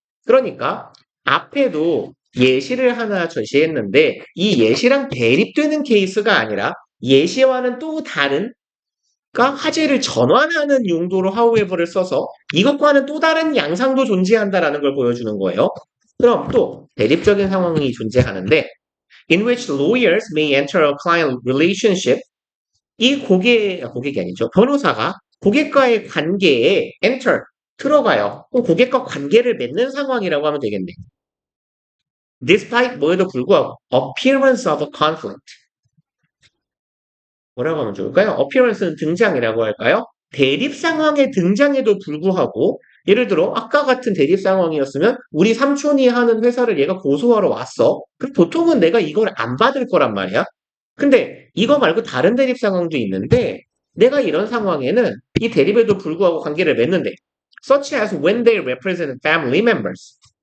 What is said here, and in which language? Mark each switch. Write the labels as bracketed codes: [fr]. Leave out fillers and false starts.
[ko] 그러니까 앞에도 예시를 하나 제시했는데 이 예시랑 대립되는 케이스가 아니라 예시와는 또 다른 그러니까 화제를 전환하는 용도로 however를 써서 이것과는 또 다른 양상도 존재한다라는 걸 보여주는 거예요. 그럼 또 대립적인 상황이 존재하는데 [en] in which lawyers may enter a client relationship. [ko] 이 고객이 아니죠. 변호사가 고객과의 관계에 enter, 들어가요. 그럼 고객과 관계를 맺는 상황이라고 하면 되겠네. [en] despite [ko] 뭐에도 불구하고 [en] appearance of a conflict. [ko] 뭐라고 하면 좋을까요? appearance는 등장이라고 할까요? 대립 상황의 등장에도 불구하고 예를 들어 아까 같은 대립 상황이었으면 우리 삼촌이 하는 회사를 얘가 고소하러 왔어. 그럼 보통은 내가 이걸 안 받을 거란 말이야. 근데 이거 말고 다른 대립 상황도 있는데 내가 이런 상황에는 이 대립에도 불구하고 관계를 맺는데 [en] such as when they represent family members.